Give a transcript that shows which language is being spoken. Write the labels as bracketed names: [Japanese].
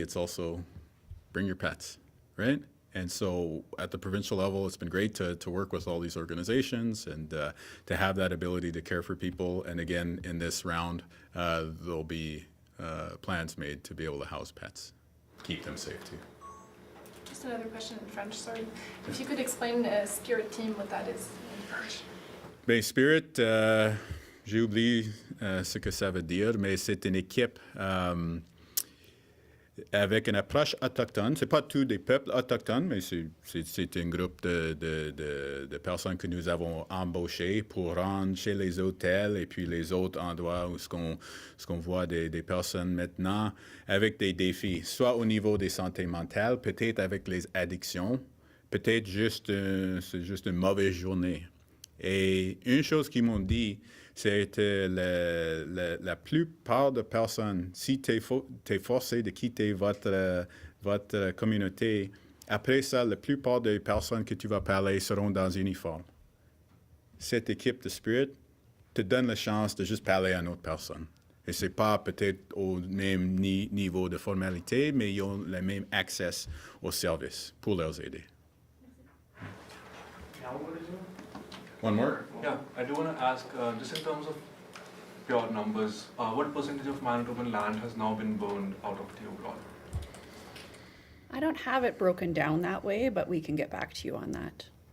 [English] It's also bring your pets, right? And so at the provincial level, it's been great to work with all these organizations and to have that ability to care for people. And again, in this round, there'll be plans made to be able to house pets, keep them safe too. Just another question in French, sorry. If you could explain Spirit Team, what that is in French. [French] Ben, Spirit, j'ai oublié ce que ça veut dire, mais c'est une équipe avec une approche autochtone. C'est pas tous des peuples autochtones, mais c'est un groupe de personnes que nous avons embauchées pour rendre chez les hôtels et puis les autres endroits où ce qu'on voit des personnes maintenant avec des défis, soit au niveau des santé mentale, peut-être avec les addictions, peut-être c'est juste une mauvaise journée. Et une chose qu'ils m'ont dit, c'est que la plupart des personnes, si tu es forcé de quitter votre communauté, après ça, la plupart des personnes que tu vas parler seront dans uniforme. Cette équipe de Spirit te donne la chance de juste parler à une autre personne. Et c'est pas peut-être au même niveau de formalité, mais ils ont le même accès aux services pour les aider. [English] One more? Yeah, I do want to ask, just in terms of pure numbers, what percentage of Manitoban land has now been burned out of the overall? I don't have it broken down that way, but we can get back to you on that.